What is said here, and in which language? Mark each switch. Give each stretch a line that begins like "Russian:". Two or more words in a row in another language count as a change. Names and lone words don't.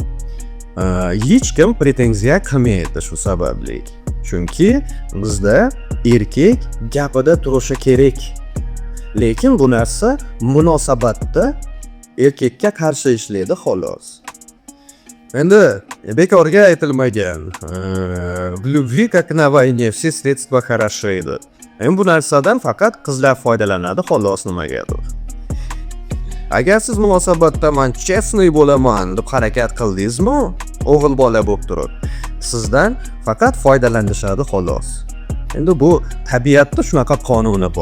Uzbek: Hech kim pretenziya qilmaydi shu sababli. Chunki bizda erkak gapida turishi kerak. Lekin bu narsa munosabatda erkakka qarshi ishlaydi xolos. Endi bekorga aytilmagan
Russian: в любви как на войне все средства хороши.
Uzbek: Endi bu narsadan faqat qizlar foydalanadi xolos, nimagadir. Agar siz munosabatda men chestniy bo'laman deb harakat qildingizmi, o'g'il bola bo'lib turib, sizdan faqat foydalanishadi xolos. Endi bu tabiatda shunaqa qonuni bor.